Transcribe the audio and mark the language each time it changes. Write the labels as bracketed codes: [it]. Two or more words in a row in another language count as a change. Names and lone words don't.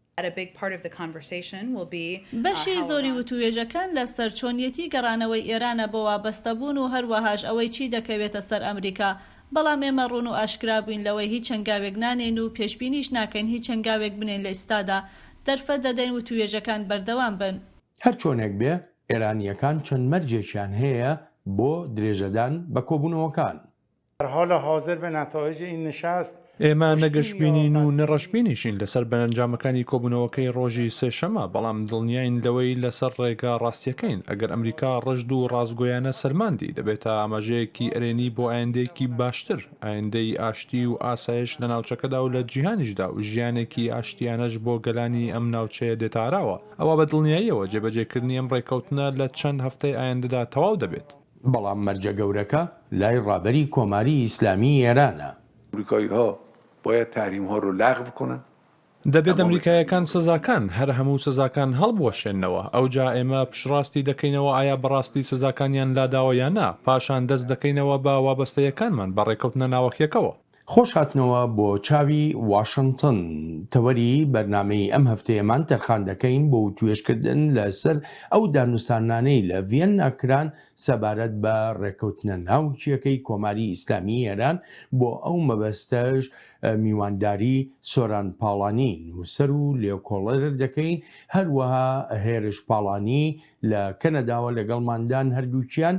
[ckb] بەشی زۆری وتوێژەکان لە سەرچۆنیەتی گەڕانەوەی ئێرانە بۆ وابەستەبوون و هەروەهاش ئەوەی چی دەکەوێتە سەر ئەمریکا، بەڵام ئێمە ڕوون و ئاشکرا بووین لەوەی هیچ هەنگاوێک نانێن و پێشبینیش ناکەین هیچ هەنگاوێک بنێن لە ئێستادا دەرفەت دەدەین وتوێژەکان بەردەوام بن. هەر چۆنێک بێ ئێرانیەکان چەند مەرجێکیان هەیە بۆ درێژەدان بە کۆبوونەوەکان. [fa] حالا حاضر به نتایج این نشست [ckb] ئێمە نەگەشتبینین و نەڕەشبینیشین لەسەر بەرەنجامەکانی کۆبوونەوەکەی ڕۆژی سێشەمە، بەڵام دڵنیاین لەوەی لەسەر ڕێگا ڕاستیەکەین. ئەگەر ئەمریکا ڕژد و ڕازگۆیانە سەرماندی دەبێتە ئاماژەیەکی ئەرێنی بۆ ئایندەیەکی باشتر، ئایندەی ئاشتی و ئاسایش لە ناوچەکەدا و لە جیهانیشدا و ژیانێکی ئاشتیانەش بۆ گەلانی ئەم ناوچەیە دێتاراوە. ئەوە بە دڵنیاییەوە جێبەجێکردنی ئەم ڕێکەوتنە لە چەند هەفتەی ئایندەدا تەواو دەبێت. بەڵام مەرجە گەورەکە لای ڕابەری کۆماری ئیسلامی ئێرانە. [fa] ئەمریکایی‌ها باید تحریم‌ها رو لغو کنن. [ckb] دەبێت ئەمریکایەکان سزاکان هەر هەموو سزاکان هەڵبوەشێنەوە. ئەوجا ئێمە پشڕاستی دەکەینەوە ئایا بەڕاستی سزاکانیان لاداوە یان نا، پاشان دەست دەکەینەوە بە وابەستەیەکانمان بە ڕێکەوتنە ناوەکیەکەوە. خۆش هاتنەوە بۆ چاوی واشنگتن. تەوەری بەرنامەی ئەم هەفتەیەمان تەرخان دەکەین بۆ توێژکردن لەسەر ئەو دانوستانانەی لە ڤیەننا کران سەبارەت بە ڕێکەوتنە ناوچیەکەی کۆماری ئیسلامی ئێران بۆ ئەو مەبەستەش میوانداری سۆران پاڵانی نووسەر و لێکۆڵەر دەکەین، هەروەها هێرش پاڵانی لە کەنەداوە لەگەڵماندان هەردووکیان.